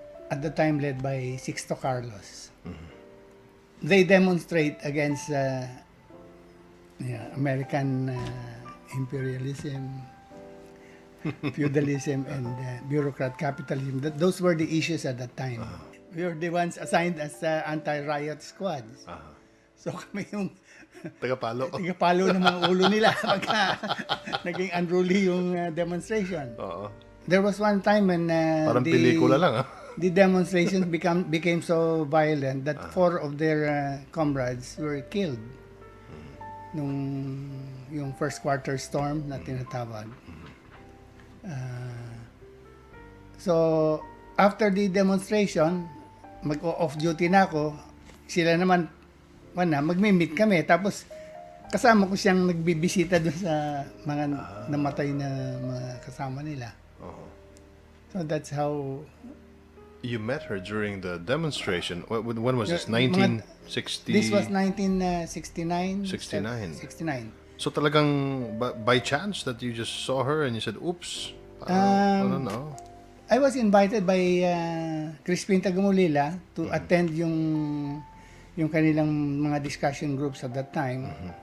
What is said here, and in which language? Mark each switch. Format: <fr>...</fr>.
<en>At the time led by Sixto Carlos. They demonstrate against American imperialism, feudalism, and bureaucrat capitalism. Those were the issues at that time. We were the ones assigned as anti-riot squads.</en> <tl>So kami yung Tagapalo. tigapalo ng mga ulo nila pagka naging unruly yung demonstration. Oo.</tl> <en>There was one time when</en> <tl>Parang pelikula lang,</tl> <en>the demonstrations became so violent that 4 of their comrades were killed</en> <tl>nung yung first quarter storm na tinatawag.</tl> <en>So after the demonstration, mag-off duty</en> <tl>na ako. Sila naman magmi-meet kami, tapos kasama ko siyang nagbibisita doon sa mga namatay na mga kasama nila.</tl> <en>So that's how you met her during the demonstration. When was this? 1960? This was 1969. 69. So</en> <tl>talagang</tl> <en>by chance that you just saw her and you said, oops, I don't know. I was invited by Crispin Tagamulila to attend</en> <tl>yung kanilang mga</tl> <en>discussion groups at that time.</en>